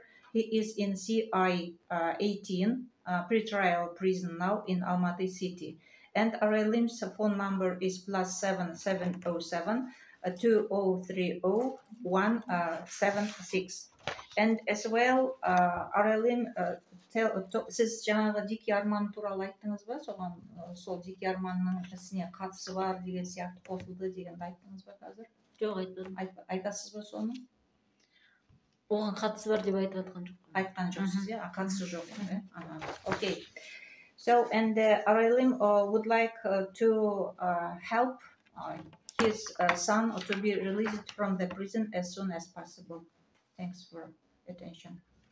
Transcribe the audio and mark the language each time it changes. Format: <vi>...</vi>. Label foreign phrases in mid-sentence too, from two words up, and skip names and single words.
<en>He is in CI 18 pretrial prison now in Almaty City. And Aralim's phone number is +7707 2030 176. And as well, Aralim,</en> <kk>сіз жаңағы Дикий Арман туралы айттыңыз ба? Соған сол Дикий Арманның ісіне қатысы бар деген сияқты қосылды дегенді айттыңыз ба қазір? Жоқ, айтпадым. Айтасыз ба соны? Оған қатысы бар деп айтып жатқан жоқ. Айтқан жоқсыз, иә? Қатысы жоқ енді.</kk> <en>Okay. So, and Aralim would like to help his son to be released from the prison as soon as possible. Thanks for attention.</en>